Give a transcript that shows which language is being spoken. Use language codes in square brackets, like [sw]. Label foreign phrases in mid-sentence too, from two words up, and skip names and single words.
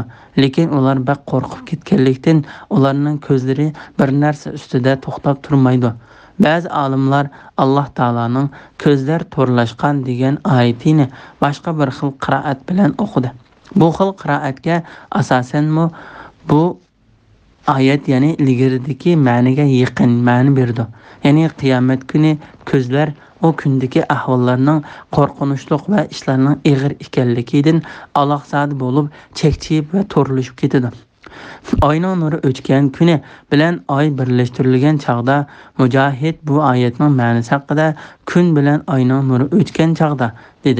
[uz] Lekin ular baq qo'rqib ketganlikdan ularning ko'zlari bir narsa ustida to'xtab turmaydi. Ba'zi olimlar Alloh taolaning ko'zlar to'rlashgan degan oyatini boshqa bir xil qiroat bilan o'qidi. Bu xil qiroatga asosan bu Ayet yani ilgirideki ma'niga yaqin ma'ni berdi. Yani qiyomat kuni ko'zlar o kundagi ahvollarning qo'rqinchli va ishlarning ig'ir ekanligidan aloqsad bo'lib, chekchiyib va to'rilishib ketadi. Oyning nuri o'chgan kuni bilan oy birlashtirilgan chaqda Mujahid bu oyatning ma'nosi haqida kun bilan oyning nuri o'chgan chaqda dedi.